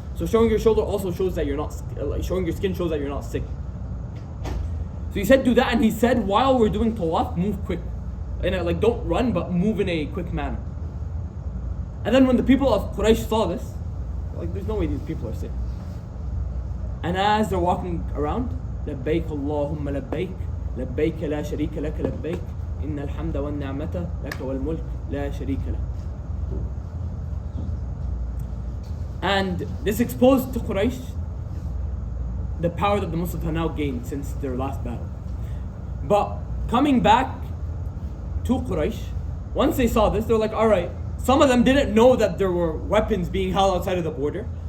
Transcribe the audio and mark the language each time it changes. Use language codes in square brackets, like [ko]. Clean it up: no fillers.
[en] So showing your shoulder also shows that you're not, showing your skin shows that you're not sick. So he said do that, and he said while we're doing tawaf, move quick. And don't run, but move in a quick manner. And then when the people of Quraysh saw this, there's no way these people are sick. And as they're walking around, [ar] لبيك اللهم لبيك لبيك لا شريك لك لبيك إن الحمد والنعمة لك والملك لا شريك لك. [en] And this exposed to Quraysh the power that the Muslims have now gained since their last battle. But coming back to Quraysh, once they saw this, they're like, alright, some of them didn't know that there were weapons being held outside of the border.